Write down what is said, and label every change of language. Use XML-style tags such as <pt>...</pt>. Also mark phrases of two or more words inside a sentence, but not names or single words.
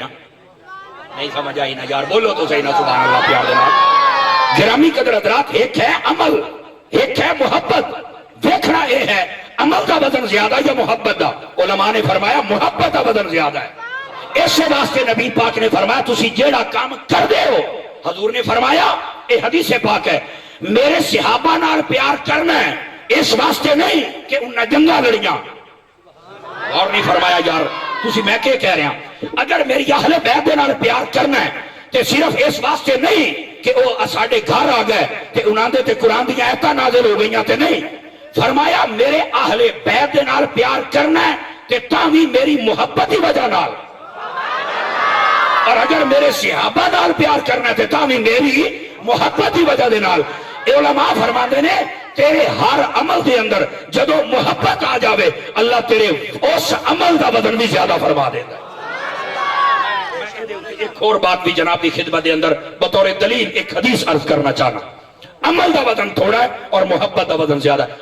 <pa>نہیں سمجھ آئی نا یار، بولو تو صحیح نا سبحان اللہ پیار دینا.</pa> <ur>گرامی قدر حضرات، ایک ہے عمل، ایک ہے محبت. دیکھنا یہ ہے عمل کا وزن زیادہ یا محبت دا. علماء نے فرمایا محبت کا وزن زیادہ ہے.</ur> <pa>اس واسطے نبی پاک نے فرمایا تسی جیڑا کام کر دے ہو، حضور نے فرمایا یہ حدیث پاک ہے، میرے صحابہ نال پیار کرنا ہے، اس واسطے نہیں کہ انہاں جنگاں لڑیاں. اور نہیں فرمایا یار تسی میں کیا کہہ رہے ہیں، اگر میری اہل بیت دے نال پیار کرنا ہے تے صرف اس واسطے نہیں کہ وہ ساڈے گھر آ گئے تے انہاں دے تے قرآن دی آیتاں نازل ہو گئیاں تے نہیں. فرمایا میرے اہل بیت دے نال پیار کرنا ہے تے تاں وی میری محبت دی وجہ نال، اور اگر میرے صحابہ نال پیار کرنا ہے تے تاں وی میری محبت دی وجہ دے نال. علماء فرماندے نے تیرے ہر عمل دے اندر جدو محبت آ جاوے اللہ تیرے اس عمل دا وزن بھی زیادہ فرما دیتا ہے. ایک اور بات بھی جناب کی خدمت دے اندر بطور دلیل ایک حدیث عرض کرنا چاہنا. عمل دا وزن تھوڑا ہے اور محبت دا وزن زیادہ ہے.</pa>